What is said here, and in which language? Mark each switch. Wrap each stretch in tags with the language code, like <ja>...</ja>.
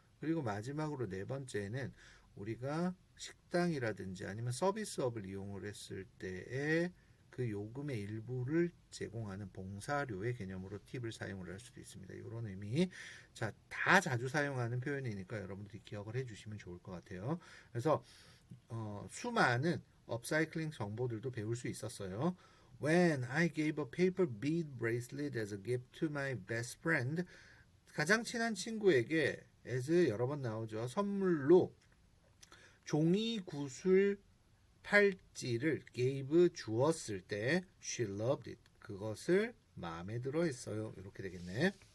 <ko>그리고 마지막으로 네 번째는 우리가 식당이라든지 아니면 서비스업을 이용을 했을 때에 그 요금의 일부를 제공하는 봉사료의 개념으로 팁을 사용을 할 수도 있습니다. 이런 의미. 자, 다 자주 사용하는 표현이니까 여러분들이 기억을 해주시면 좋을 것 같아요. 그래서 수많은 업사이클링 정보들도 배울 수 있었어요.</ko> <en>When I gave a paper bead bracelet as a gift to my best friend,</en> <ko>가장 친한 친구에게</ko> <en>as</en> <ko>여러 번 나오죠. 선물로 종이 구슬 팔찌를 gave 주었을 때</ko> <en>she loved it.</en> <ko>그것을 마음에 들어 했어요. 이렇게 되겠네.</ko>